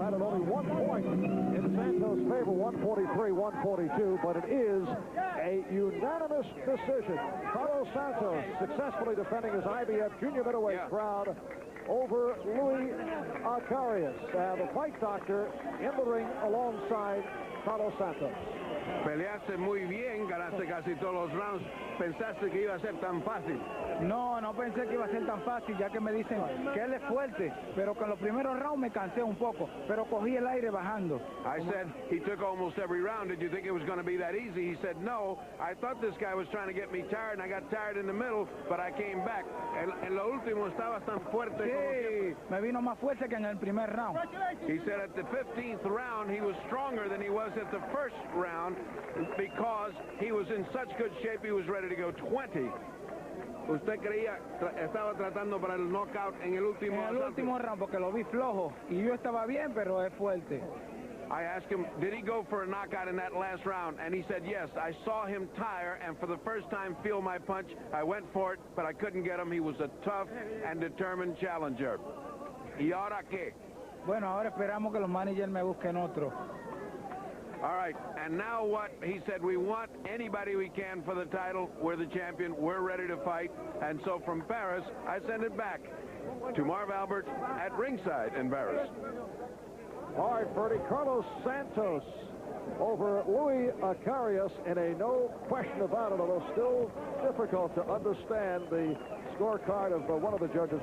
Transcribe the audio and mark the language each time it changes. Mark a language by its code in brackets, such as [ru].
[en] Had it only 1 point in Santos' favor, 143-142. But it is a unanimous decision. Carlos Santos successfully defending his IBF junior middleweight crown over Louis Acaries. The Fight Doctor in the ring alongside Carlos Santos. [es] Peleaste muy bien, ganaste casi todos los rounds. ¿Pensaste que iba a ser tan fácil? No, no pensé que iba a ser tan fácil, ya que me dicen que él es fuerte, pero con los primeros rounds me cansé un poco, pero cogí el aire bajando. [en] I said he took almost every round. Did you think it was going to be that easy? He said, no. I thought this guy was trying to get me tired, and I got tired in the middle, but I came back. [es] En lo último estabas tan fuerte. Sí, me vino más fuerte que en el primer round. [en] He said at the 15th round, he was stronger than he was at the first round because he was in such good shape, he was ready to go 20. [es] ¿Usted creía, estaba tratando para el knockout en el último round? En el último round, porque lo vi flojo, y yo estaba bien, pero es fuerte. [en] I asked him, did he go for a knockout in that last round? And he said, yes. I saw him tire, and for the first time feel my punch. I went for it, but I couldn't get him. He was a tough and determined challenger. [es] ¿Y ahora qué? Bueno, ahora esperamos que los managers me busquen otro. [en] All right, and now what? He said, we want anybody we can for the title. We're the champion. We're ready to fight. And so from Paris, I send it back to Marv Albert at ringside in Paris. All right, Ferdy, Carlos Santos over Louis Acaries in a no question about it, although still difficult to understand the scorecard of one of the judges.